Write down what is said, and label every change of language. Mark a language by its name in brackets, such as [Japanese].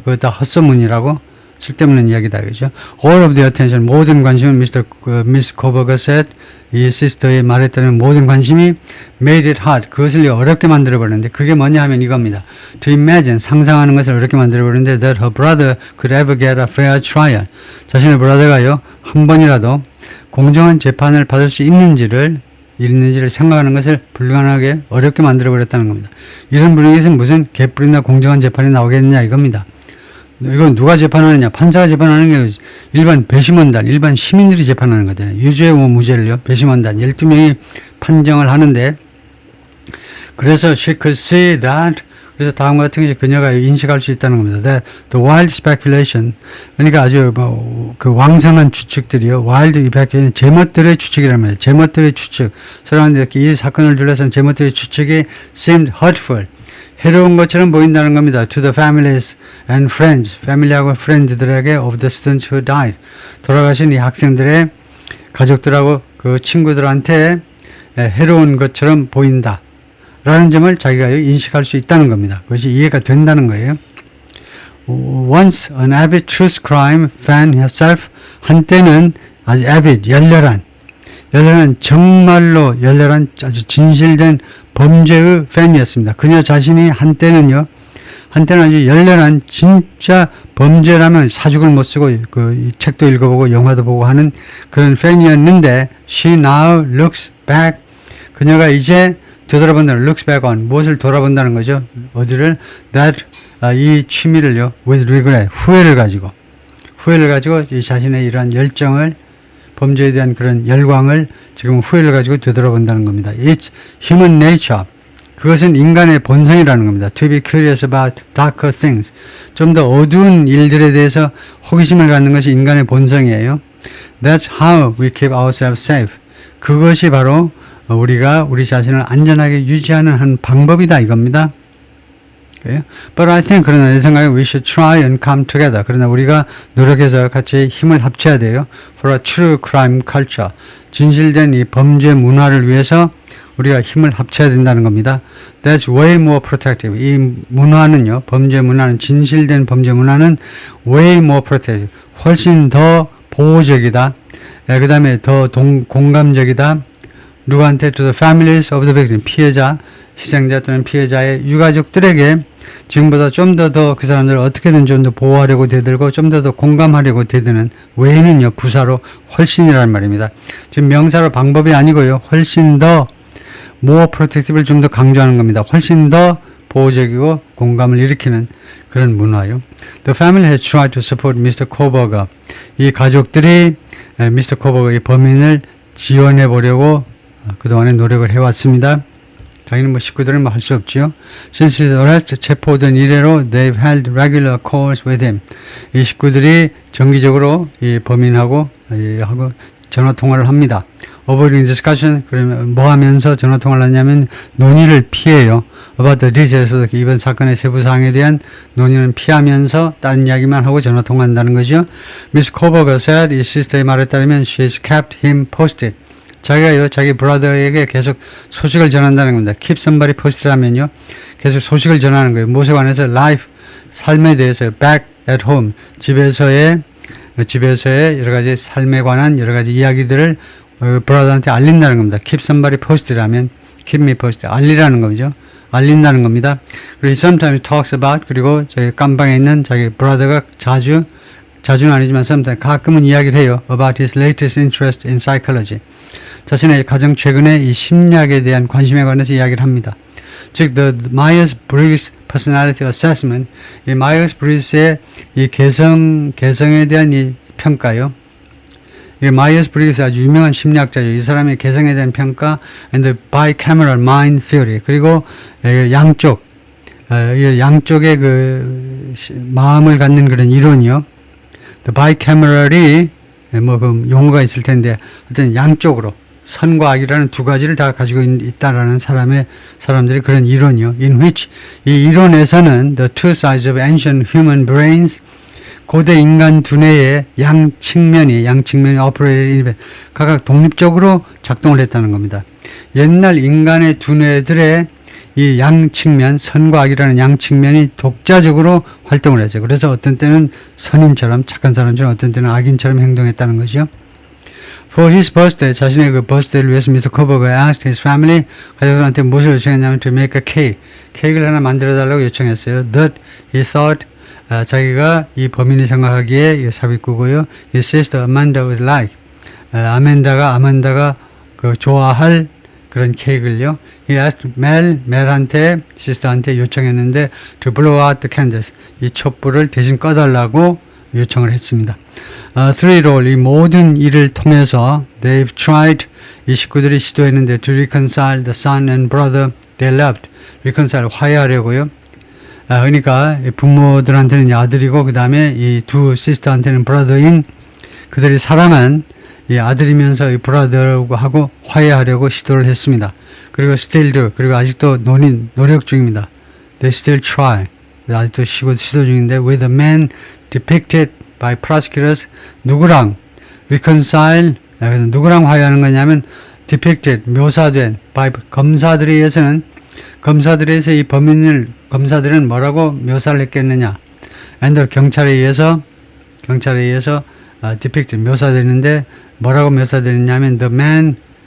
[Korean] 그거 다 헛소문이라고, 쓸데없는 이야기다, 그죠? [English] All of the attention, [Korean] 모든 관심은 [English] Miss Koberger said, [Korean] 이 시스터의 말했다는 모든 관심이 [English] made it hard, [Korean] 그것을 어렵게 만들어버렸는데, 그게 뭐냐 하면 이겁니다. [English] To imagine, [Korean] 상상하는 것을 어렵게 만들어버렸는데, [English] that her brother could ever get a fair trial. [Korean] 자신의 브라더가요, 한 번이라도 공정한 재판을 받을 수 있는지를 생각하는 것을 불가능하게 어렵게 만들어버렸다는 겁니다. 이런 분위기에서 무슨 개뿔이나 공정한 재판이 나오겠느냐 이겁니다. 이건 누가 재판하느냐? 판사가 재판하는 게 일반 배심원단, 일반 시민들이 재판하는 거잖아요. 유죄, 무죄를요. 배심원단 12명이 판정을 하는데, 그래서 [English] she could see that, [Korean] 그래서 다음과 같은 게 그녀가 인식할 수 있다는 겁니다. [English] That the wild speculation, [Korean] 그러니까 아주 그 왕성한 추측들이요. wild speculation, 제멋들의 추측이란 말이에요. 제멋들의 추측. 사람들이 이 사건을 둘러싼 제멋들의 추측이 [English] seemed hurtful, [Korean] 해로운 것처럼 보인다는 겁니다. [English] To the families and friends, [Korean] 패밀리하고 프렌드들에게 [English] of the students who died, [Korean] 돌아가신 이 학생들의 가족들하고 그 친구들한테 해로운 것처럼 보인다 라는 점을 자기가 인식할 수 있다는 겁니다. 그것이 이해가 된다는 거예요. [English] Once an avid truth crime fan herself, [Korean] 한때는 아주 avid, 열렬한 열렬한 정말로 열렬한 아주 진실된 범죄의 팬이었습니다. 그녀 자신이 한때는 아주 열렬한 진짜 범죄라면 사죽을 못 쓰고 이 책도 읽어보고 영화도 보고 하는 그런 팬이었는데 [English] she now looks back [Korean] 그녀가 이제 되돌아본다는 looks back on 무엇을 돌아본다는 거죠. 어디를 that 이 취미를요 [English] with regret [Korean] 후회를 가지고 이 자신의 이러한 열정을 범죄에 대한 그런 열광을 지금 후회를 가지고 되돌아본다는 겁니다. [English] It's human nature. [Korean] 그것은 인간의 본성이라는 겁니다. [English] To be curious about darker things. [Korean] 좀 더 어두운 일들에 대해서 호기심을 갖는 것이 인간의 본성이에요. [English] That's how we keep ourselves safe. [Korean] 그것이 바로 우리가 우리 자신을 안전하게 유지하는 한 방법이다 이겁니다. [English] But I think [Korean] 그러나 내 생각에 [English] we should try and come together. [Korean] 그러나 우리가 노력해서 같이 힘을 합쳐야 돼요. [English] For a true crime culture. [Korean] 진실된 이 범죄 문화를 위해서 우리가 힘을 합쳐야 된다는 겁니다. [English] That's way more protective. [Korean] 이 문화는요, 범죄 문화는 진실된 범죄 문화는 [English] way more protective. [Korean] 훨씬 더 보호적이다. 그 다음에 더 공감적이다. [English] 누구한테 to the families of the victim. [Korean] 피해자, 희생자 또는 피해자의 유가족들에게 지금보다 좀 더 그 사람들을 어떻게든 좀 더 보호하려고 대들고 좀 더 공감하려고 대드는 way는요, 부사로 훨씬이라는 말입니다. 지금 명사로 방법이 아니고요, 훨씬 더 more protective를 좀 더 강조하는 겁니다. 훨씬 더 보호적이고 공감을 일으키는 그런 문화요. [English] The family has tried to support Mr. [Korean] Koberger. 이 가족들이 Mr. Koberger 이 범인을 지원해 보려고 그동안에 노력을 해왔습니다. 자기는 식구들은 할 수 없지요. [English] Since his arrest, [Korean] 체포된 이래로 [English] they've held regular calls with him. [Korean] 이 식구들이 정기적으로 이 범인하고 하고 전화 통화를 합니다. Avoiding discussion, 그러면 뭐 하면서 전화 통화를 하냐면 논의를 피해요. About the details, 이번 사건의 세부 사항에 대한 논의는 피하면서 다른 이야기만 하고 전화 통화한다는 거죠. [English] Miss Koberger said, [Korean] 이 시스터의 말에 따르면 [English] she's kept him posted. [Korean] 자기가 자기 브라더에게 계속 소식을 전한다는 겁니다. [English] Keep somebody posted라면요, [Korean] 계속 소식을 전하는 거예요. 무엇에 관해서 life, 삶에 대해서 [English] back at home, [Korean] 집에서의 여러 가지 삶에 관한 여러 가지 이야기들을 브라더한테 알린다는 겁니다. Keep somebody posted라면 [English] keep me posted, [Korean] 알리라는 거죠. 알린다는 겁니다. 그리고 [English] sometimes talks about, [Korean] 그리고 저기 깜방에 있는 자기 브라더가 자주는 아니지만 sometimes 가끔은 이야기를 해요. [English] About his latest interest in psychology. [Korean] 자신의 가장 최근에 이 심리학에 대한 관심에 관해서 이야기를 합니다. 즉, [English] the Myers-Briggs Personality Assessment, [Korean] 이 Myers-Briggs의 이 개성에 대한 이 평가요. 이 Myers-Briggs 아주 유명한 심리학자죠. 이 사람의 개성에 대한 평가, [English] and the bicameral mind theory. [Korean] 그리고 양쪽의 그 마음을 갖는 그런 이론이요. The bicameral이 그 용어가 있을 텐데, 어떤 양쪽으로 선과 악이라는 두 가지를 다 가지고 있다라는 사람들이 그런 이론이요. [English] In which, [Korean] 이 이론에서는 [English] the two sides of ancient human brains, [Korean] 고대 인간 두뇌의 양 측면이 operated 각각 독립적으로 작동을 했다는 겁니다. 옛날 인간의 두뇌들의 이 양 측면, 선과 악이라는 양 측면이 독자적으로 활동을 했어요. 그래서 어떤 때는 선인처럼, 착한 사람처럼, 어떤 때는 악인처럼 행동했다는 거죠. [English] For his birthday, [Korean] 자신의 그 birthday를 위해서 Mr. [English] Koberger asked his family, [Korean] 가족들한테 무엇을 요청했냐면 [English] to make a cake, [Korean] 케이크를 하나 만들어 달라고 요청했어요. [English] That he thought, [Korean] 자기가 이 범인이 생각하기에 삽입구고요. [English] His sister Amanda would like, [Korean] 아만다가 그 좋아할 그런 케이크를요. [English] He asked [Korean] 멜한테, 시스터한테 요청했는데 [English] to blow out the candles, [Korean] 이 촛불을 대신 꺼달라고 요청을 했습니다. [English] Through it all, [Korean] 이 모든 일을 통해서 [English] they've tried, [Korean] 이 식구들이 시도했는데 [English] to reconcile the son and brother they loved, reconcile, 화해하려고요. [Korean] 그러니까 부모들한테는 아들이고 그 다음에 이 두 시스터한테는 브라더인 그들이 사랑한 이 아들이면서 이 브라더하고 화해하려고 시도를 했습니다. 그리고 still do, 그리고 아직도 노력 중입니다. [English] They still try, [Korean] 아직도 시도 중인데 [English] with a man depicted by prosecutors, [Korean] 누구랑 reconcile, 누구랑 화해하는 거냐면 depicted, 묘사된 by 검사들에 의해서는, 검사들에서 이 범인을 검사들은 뭐라고 묘사를 했겠느냐, and 경찰에 의해서 depicted, 묘사되는데 뭐라고 묘사되느냐면 the man